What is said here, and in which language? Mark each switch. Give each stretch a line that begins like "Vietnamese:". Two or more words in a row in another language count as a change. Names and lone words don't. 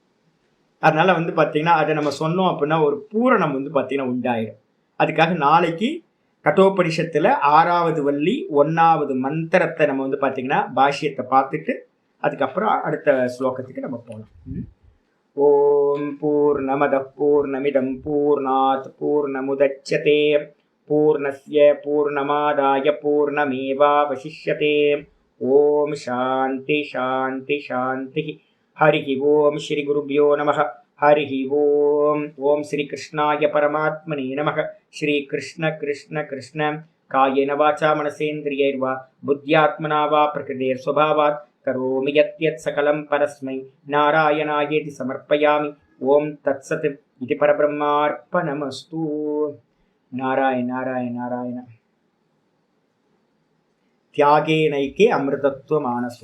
Tamil: அதனால பாத்தீங்கன்னா அதை நம்ம சொன்னோம் அப்படின்னா ஒரு பூரணம் பாத்தீங்கன்னா உண்டாயிடும். அதுக்காக நாளைக்கு கட்டோபனிஷத்துல 6வது வள்ளி 1வது மந்திரத்தை நம்ம பாத்தீங்கன்னா பாஷ்யத்தை பார்த்துட்டு அதுக்கப்புறம் அடுத்த ஸ்லோகத்துக்கு நம்ம போகலாம்.
Sanskrit: ओम् पूर्णमद पूर्णमिदम् पूर्णात् पूर्णमुदच्यते पूर्णस्य पूर्णमादाय पूर्णमेवावशिष्यते. ओम् शान्ति शान्ति शान्ति. हरि ओम् श्री गुरुभ्यो नमः। हरि ओम्. ओम् श्री कृष्णाय परमात्मने नमः. श्री कृष्ण कृष्ण कृष्ण कायेन वाचा मनसेन्द्रियैर्वा बुद्ध्यात्मना वा प्रकृतेर् स्वभावात् करोमि यद्यत् सकलं परस्मै नारायणायेति समर्पयामि. ओम् तत्सत् इदं परब्रह्मार्पणमस्तु. नारायण नारायण नारायण। त्यागे नैके अमृतत्व मानशु.